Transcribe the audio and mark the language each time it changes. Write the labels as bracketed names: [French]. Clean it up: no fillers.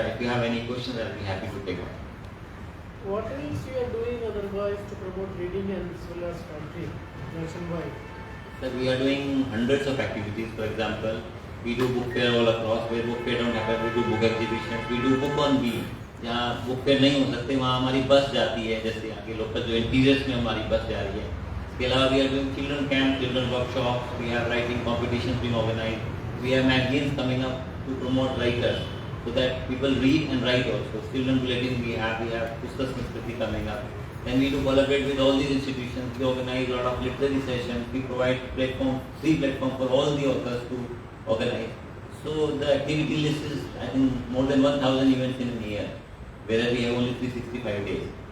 [English] If you have any questions, I'll be happy to take one. What else you are doing otherwise to promote reading and as well as country nationwide? That we are doing hundreds of activities. For example, we do book fair all across. Where book fair don't happen, we do book exhibitions. We do book on wheel. [Hindi] जहाँ book fair नहीं हो सकते वहाँ हमारी बस जाती है, जैसे यहाँ के लोकल जो इंटीरियर्स में हमारी बस जा रही है. इसके अलावा [English] We are doing children camp, children workshop, we have writing competitions being organised, we have magazines coming up to promote writers so that people read and write also. Children bulletin we have Pustak Samskriti coming up. Then we do collaborate with all these institutions. We organize a lot of literary sessions. We provide free platform for all the authors to organize. So the activity list is I think more than 1,000 events in a year, whereas we have only 365 days.